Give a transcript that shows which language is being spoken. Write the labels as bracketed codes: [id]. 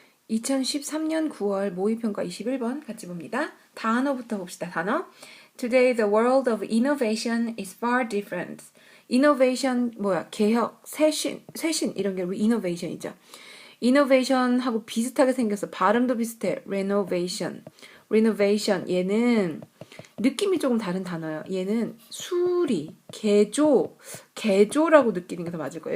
[ko] 2013년 9월 모의평가 21번 같이 봅니다. 단어부터 봅시다. 단어. [en] Today the world of innovation is far different. [ko] innovation 뭐야? 개혁, 쇄신 이런 게 innovation이죠. innovation하고 비슷하게 생겼어. 발음도 비슷해. renovation. 얘는 느낌이 조금 다른 단어예요. 얘는 수리, 개조라고 느끼는 게 더 맞을 거예요.